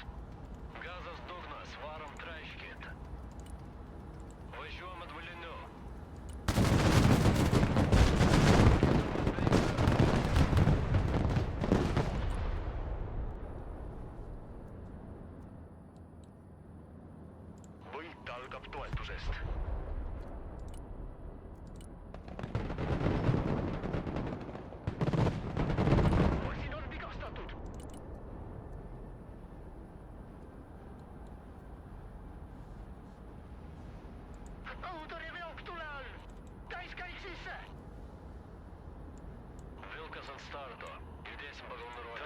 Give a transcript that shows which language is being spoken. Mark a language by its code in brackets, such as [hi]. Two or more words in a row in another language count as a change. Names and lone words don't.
[lt] Gazas dugnas, varom traiškit. Važiuojam atbuliniu. [et] Võit algab toetusest. Masin on vigastatud. Õhutõrjeveok tule all! Täiskäik sisse! [lt] Vilkas ant starto. Judėsim pagal nurodymus.